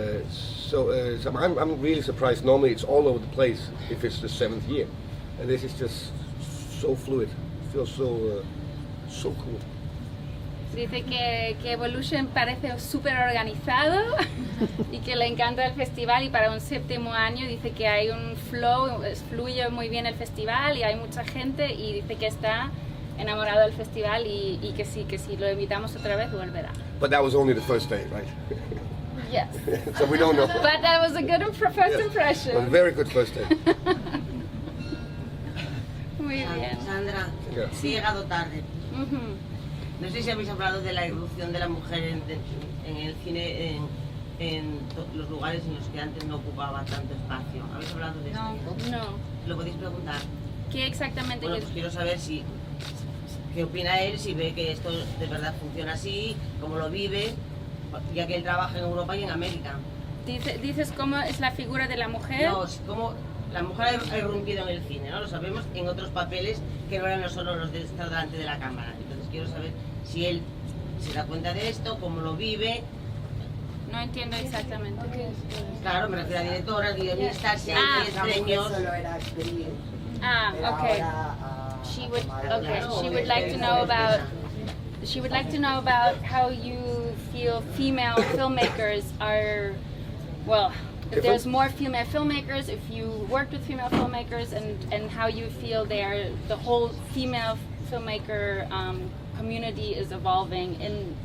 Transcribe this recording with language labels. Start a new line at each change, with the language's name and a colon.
English: So I'm really surprised. Normally, it's all over the place if it's the 7th year, and this is just so fluid. It feels so cool.
Spanish: Dice que Evolution parece súper organizado y que le encanta el festival, y para un 7º año dice que hay un flow, fluye muy bien el festival y hay mucha gente, y dice que está enamorado del festival y que si lo invitamos otra vez volverá.
English: But that was only the first day, right? Yes. So we don't know. But that was a good first impression. A very good first day.
Spanish: Muy bien. Sandra,
English: Yeah.
Spanish: sí he llegado tarde. Ujú. No sé si habéis hablado de la irrupción de la mujer en el cine en los lugares en los que antes no ocupaba tanto espacio. ¿Habéis hablado de esto? No. ¿Lo podéis preguntar? ¿Qué exactamente? Bueno, pues quiero saber qué opina él, si ve que esto de verdad funciona así, cómo lo vive, ya que él trabaja en Europa y en América. Dices cómo es la figura de la mujer. No, la mujer ha irrumpido en el cine, ¿no? Lo sabemos en otros papeles que no eran solo los de estar delante de la cámara. Entonces quiero saber si él se da cuenta de esto, cómo lo vive. No entiendo exactamente qué es. Claro, me refiero a directoras, guionistas, si hay premios. Solo era actriz. Pero
English: Okay.
Spanish: ahora,
English: She would like to know about. She would like to know about how you feel female filmmakers are. Well, if there's more female filmmakers, if you worked with female filmmakers, and how you feel the whole female filmmaker community is evolving in